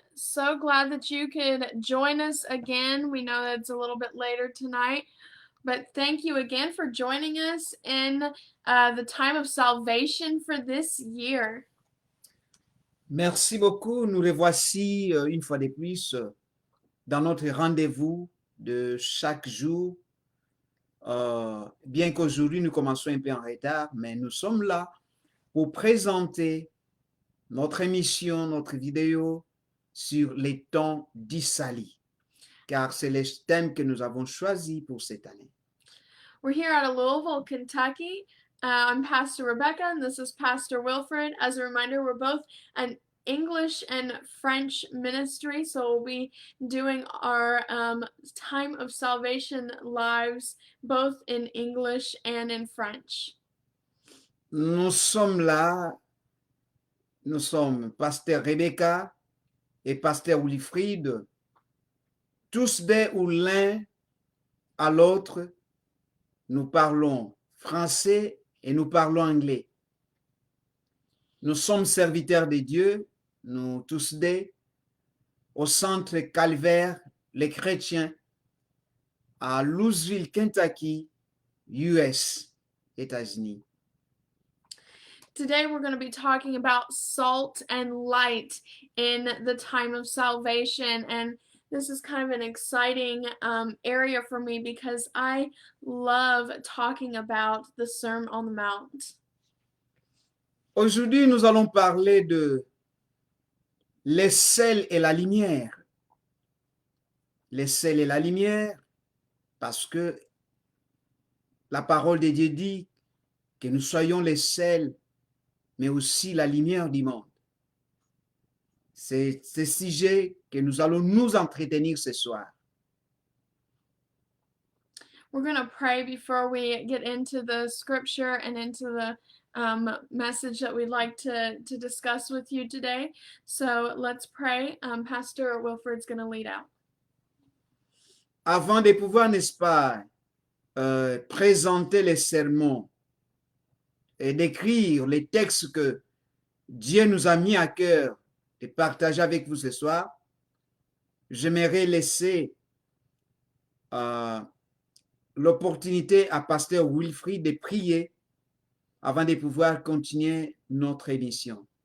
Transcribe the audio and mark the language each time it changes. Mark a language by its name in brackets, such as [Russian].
[English] So glad that you could join us again. We know that it's a little bit later tonight, but thank you again for joining us in the time of salvation for this year. [French] Merci beaucoup. Nous les voici une fois de plus dans notre rendez-vous de chaque jour. Bien qu'aujourd'hui nous commençons un peu en retard, mais nous sommes là pour présenter notre émission, notre vidéo sur les temps d'Issalie, car c'est le thème que nous avons choisi pour cette année. [English] We're here out of Louisville, Kentucky. I'm Pastor Rebecca, and this is Pastor Wilfred. As a reminder, we're both an English and French ministry, so we'll be doing our time of salvation lives both in English and in French. [French] Nous sommes là, nous sommes Pasteur Rebecca et Pasteur Wilfried, tous deux ou l'un à l'autre. Nous parlons français et nous parlons anglais. Nous sommes serviteurs de Dieu, nous tous deux, au centre Calvaire, les chrétiens, à Louisville, Kentucky, US, États-Unis. [English] Today we're going to be talking about salt and light in the time of salvation, and this is kind of an exciting area for me because I love talking about the Sermon on the Mount. [French] Aujourd'hui, nous allons parler de les sels et la lumière. Les sels et la lumière, parce que la parole de Dieu dit que nous soyons les sels, mais aussi la lumière du monde. C'est ce sujet que nous allons nous entretenir ce soir. [English] We're going to pray before we get into the scripture and into the message that we'd like to discuss with you today. So let's pray. Pastor Wilfred's going to lead out. [French] Avant de pouvoir, n'est-ce pas, présenter les sermons et d'écrire les textes que Dieu nous a mis à cœur de partager avec vous ce soir, j'aimerais laisser l'opportunité à Pasteur Wilfried de prier avant de pouvoir continuer notre émission.